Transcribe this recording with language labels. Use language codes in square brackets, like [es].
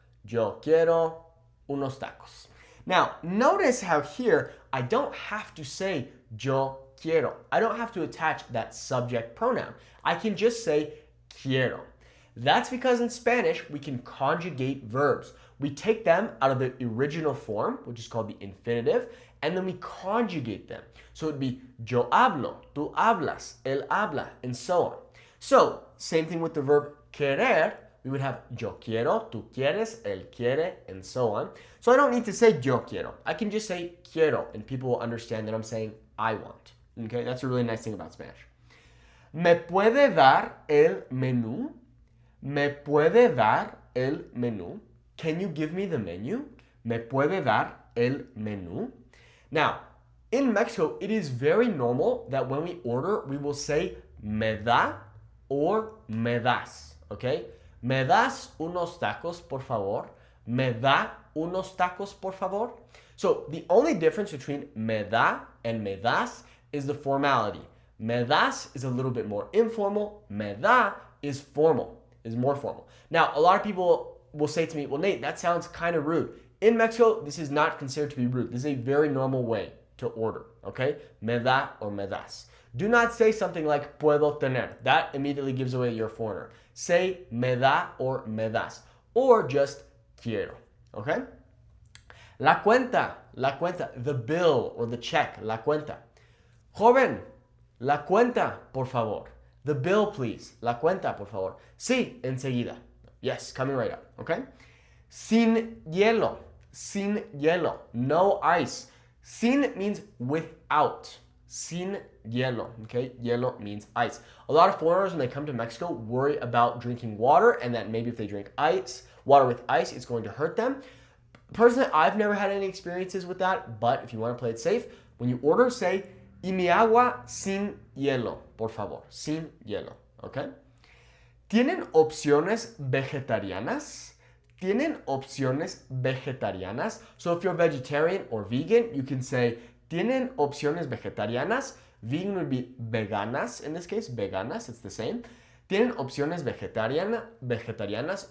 [es] Yo quiero unos tacos. [en] Now, notice how here I don't have to say yo quiero. I don't have to attach that subject pronoun. I can just say quiero. That's because in Spanish, we can conjugate verbs. We take them out of the original form, which is called the infinitive, and then we conjugate them. So it'd be yo hablo, tú hablas, él habla, and so on. So, same thing with the verb querer. We would have yo quiero, tú quieres, él quiere, and so on. So I don't need to say yo quiero. I can just say quiero, and people will understand that I'm saying I want. Okay, that's a really nice thing about Spanish. [es] ¿Me puede dar el menú? ¿Me puede dar el menú? [en] Can you give me the menu? [es] ¿Me puede dar el menú? [en] Now, in Mexico, it is very normal that when we order, we will say me da or me das, okay? [es] ¿Me das unos tacos, por favor? ¿Me da unos tacos, por favor? [en] So the only difference between me da and me das is the formality. Me das is a little bit more informal. Me da is formal, is more formal. Now, a lot of people will say to me, well, Nate, that sounds kind of rude. In Mexico, this is not considered to be rude. This is a very normal way to order, okay? Me da or me das. Do not say something like puedo tener. That immediately gives away you're a foreigner. Say me da or me das, or just quiero, okay? La cuenta, the bill or the check, la cuenta. [es] Joven, la cuenta, por favor. [en] The bill, please. [es] La cuenta, por favor. Sí, enseguida. [en] Yes, coming right up, okay? Sin hielo, no ice. Sin means without. Sin hielo, okay? Hielo means ice. A lot of foreigners, when they come to Mexico, worry about drinking water and that maybe if they drink water with ice, it's going to hurt them. Personally, I've never had any experiences with that, but if you want to play it safe, when you order, say, [es] y mi agua sin hielo, por favor. Sin hielo, okay? ¿Tienen opciones vegetarianas? ¿Tienen opciones vegetarianas? [en] So if you're vegetarian or vegan, you can say, [es] ¿tienen opciones vegetarianas? [en] Vegan would be veganas in this case, veganas, it's the same. [es] ¿Tienen opciones vegetarianas?